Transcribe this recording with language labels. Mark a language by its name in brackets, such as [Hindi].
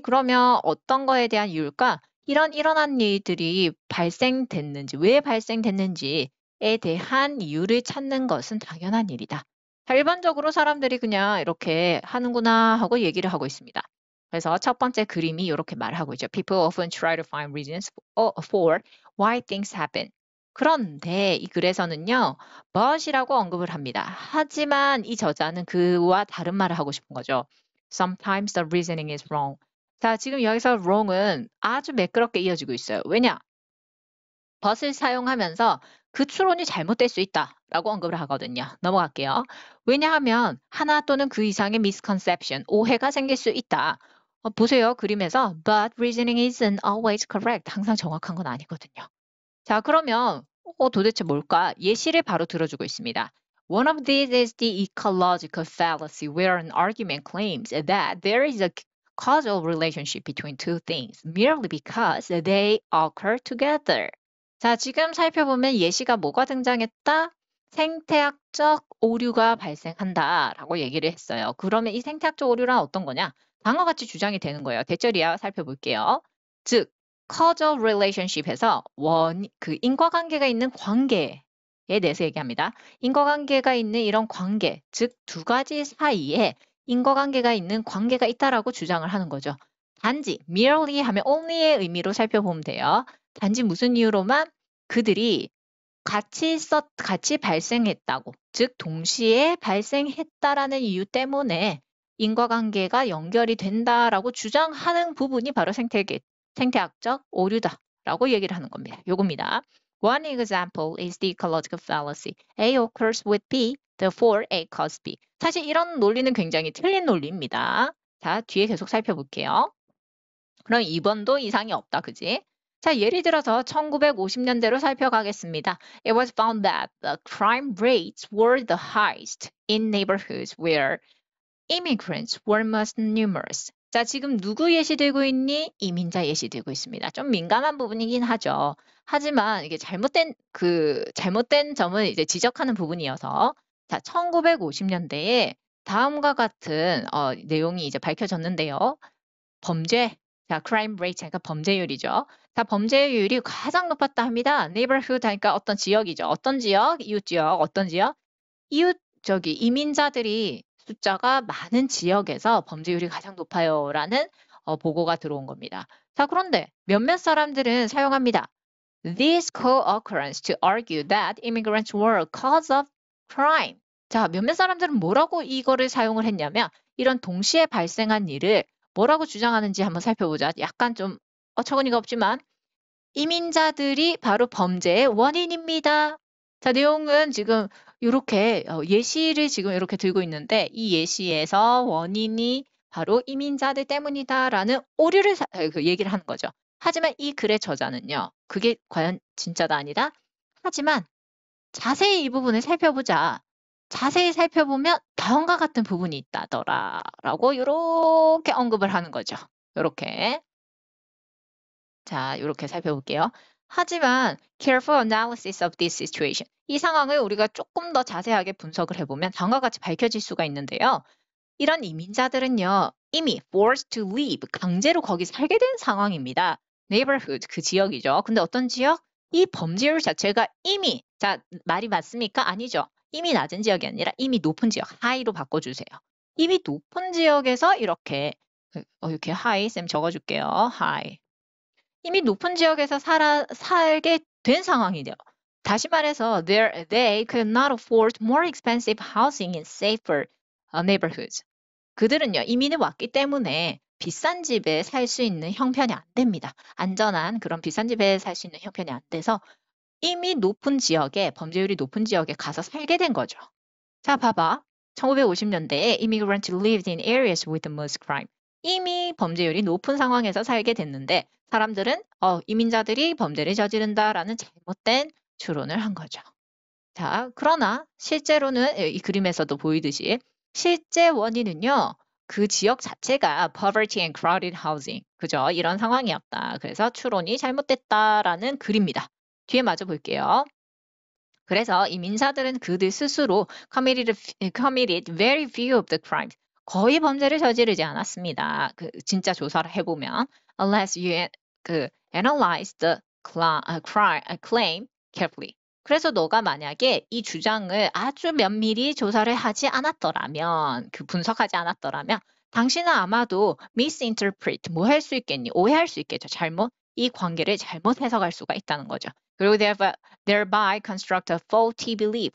[Korean] 그러면 어떤 거에 대한 이유일까? 일어난 일들이 왜 발생됐는지에 대한 이유를 찾는 것은 당연한 일이다. 자, 일반적으로 사람들이 그냥 이렇게 하는구나 하고 얘기를 하고 있습니다. 그래서 첫 번째 그림이 이렇게 말하고 있죠. [English] People often try to find reasons for why things happen. [Korean] 그런데 이 글에서는요, but이라고 언급을 합니다. 하지만 이 저자는 그와 다른 말을 하고 싶은 거죠. [English] Sometimes the reasoning is wrong. [Korean] 자, 지금 여기서 wrong은 아주 매끄럽게 이어지고 있어요. 왜냐? but을 사용하면서 그 추론이 잘못될 수 있다라고 언급을 하거든요. 넘어갈게요. 왜냐하면 하나 또는 그 이상의 misconception, 오해가 생길 수 있다. 보세요. 그림에서 [English] but reasoning isn't always correct. [Korean] 항상 정확한 건 아니거든요. 자, 그러면 도대체 뭘까? 예시를 바로 들어주고 있습니다. [English] One of these is the ecological fallacy where an argument claims that there is a causal relationship between two things merely because they occur together. [Korean] 자, 지금 살펴보면 예시가 뭐가 등장했다? 생태학적 오류가 발생한다라고 얘기를 했어요. 그러면 이 생태학적 오류란 어떤 거냐? 다음과 같이 주장이 되는 거예요. 대절이야 살펴볼게요. 즉, causal relationship에서 인과관계가 있는 관계에 대해서 얘기합니다. 인과관계가 있는 이런 관계, 즉 두 가지 사이에 인과관계가 있는 관계가 있다라고 주장을 하는 거죠. 단지 merely 하면 only의 의미로 살펴보면 돼요. 단지 무슨 이유로만 그들이 같이 발생했다고, 즉 동시에 발생했다라는 이유 때문에 인과관계가 연결이 된다라고 주장하는 부분이 바로 생태학적 오류다라고 얘기를 하는 겁니다. 요겁니다. [English] One example is the ecological fallacy. A occurs with B, therefore A causes B. [Korean] 사실 이런 논리는 굉장히 틀린 논리입니다. 자, 뒤에 계속 살펴볼게요. 그럼 2번도 이상이 없다, 그지? 자, 예를 들어서 1950년대로 살펴가겠습니다. [English] It was found that the crime rates were the highest in neighborhoods where immigrants were most numerous. [Korean] 자, 지금 누구 예시 들고 있니? 이민자 예시 들고 있습니다. 좀 민감한 부분이긴 하죠. 하지만 이게 잘못된 점을 이제 지적하는 부분이어서 자, 1950년대에 다음과 같은 내용이 이제 밝혀졌는데요. 자, crime rate, 그러니까 범죄율이죠. 자, 범죄율이 가장 높았다 합니다. neighborhood 하니까 어떤 지역이죠. 어떤 지역? 이웃 지역. 어떤 지역? 이민자들이 숫자가 많은 지역에서 범죄율이 가장 높아요라는 보고가 들어온 겁니다. 자, 그런데 몇몇 사람들은 사용합니다. [English] This co-occurrence to argue that immigrants were a cause of crime. [Korean] 자, 몇몇 사람들은 뭐라고 이거를 사용을 했냐면 이런 동시에 발생한 일을 뭐라고 주장하는지 한번 살펴보자. 약간 좀 어처구니가 없지만 이민자들이 바로 범죄의 원인입니다. 자, 내용은 지금 이렇게 예시를 지금 이렇게 들고 있는데 이 예시에서 원인이 바로 이민자들 때문이다라는 오류를 얘기를 하는 거죠. 하지만 이 글의 저자는요. 그게 과연 진짜다 아니다? 하지만 자세히 이 부분을 살펴보자. 자세히 살펴보면 다음과 같은 부분이 있다더라 라고 이렇게 언급을 하는 거죠. 이렇게. 자, 이렇게 살펴볼게요. 하지만 [English] careful analysis of this situation. [Korean] 이 상황을 우리가 조금 더 자세하게 분석을 해보면 다음과 같이 밝혀질 수가 있는데요. 이런 이민자들은요. 이미 [English] forced to leave, [Korean] 강제로 거기 살게 된 상황입니다. neighborhood, 그 지역이죠. 근데 어떤 지역? 이 범죄율 자체가 이미, 자, 말이 맞습니까? 아니죠. 이미 낮은 지역이 아니라 이미 높은 지역, high로 바꿔주세요. 이미 높은 지역에서 이렇게 high, 쌤 적어줄게요. high. 이미 높은 지역에서 살게 된 상황이죠. 다시 말해서 [English] they could not afford more expensive housing in safer neighborhoods. [Korean] 그들은요, 이민을 왔기 때문에 비싼 집에 살 수 있는 형편이 안 됩니다. 안전한 그런 비싼 집에 살 수 있는 형편이 안 돼서 이미 높은 지역에, 범죄율이 높은 지역에 가서 살게 된 거죠. 자, 봐봐. 1950년대에 [English] immigrants lived in areas with the most crime. [Korean] 이미 범죄율이 높은 상황에서 살게 됐는데 사람들은 이민자들이 범죄를 저지른다라는 잘못된 추론을 한 거죠. 자, 그러나 실제로는 이 그림에서도 보이듯이 실제 원인은요. 그 지역 자체가 [English] poverty and crowded housing. [Korean] 그죠? 이런 상황이었다. 그래서 추론이 잘못됐다라는 글입니다. 뒤에 마저 볼게요. 그래서 이 민사들은 그들 스스로 [English] committed very few of the crimes. [Korean] 거의 범죄를 저지르지 않았습니다. 그 진짜 조사를 해보면 [English] unless you analyze the claim carefully. [Korean] 그래서 너가 만약에 이 주장을 아주 면밀히 조사를 하지 않았더라면, 분석하지 않았더라면 당신은 아마도 misinterpret, 뭐 할 수 있겠니? 오해할 수 있겠죠. 이 관계를 잘못 해석할 수가 있다는 거죠. 그리고 [English] thereby construct a faulty belief.